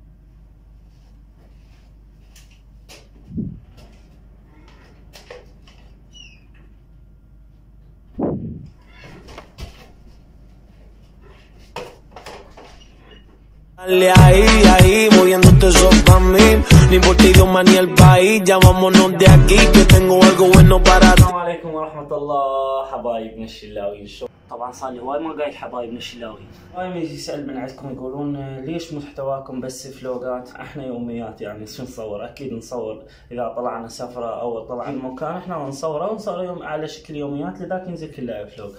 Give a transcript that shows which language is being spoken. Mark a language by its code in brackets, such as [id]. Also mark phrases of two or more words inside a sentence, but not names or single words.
[es] Dale ahí, moviéndote eso pa' mí. No importa idioma ni el país, ya vámonos de aquí que tengo algo bueno para ti. [ar] السلام عليكم ورحمة الله حبايبنا الشلاويين. طبعا صار لي وايد ما قايل حبايبنا الشلاويين. دايما يجي يسأل من عندكم يقولون ليش محتواكم بس فلوقات؟ احنا يوميات يعني شو نصور؟ اكيد نصور اذا طلعنا سفرة او طلعنا مكان احنا نصوره ونصور يوم على شكل يوميات لذاك ينزل كله فلوق.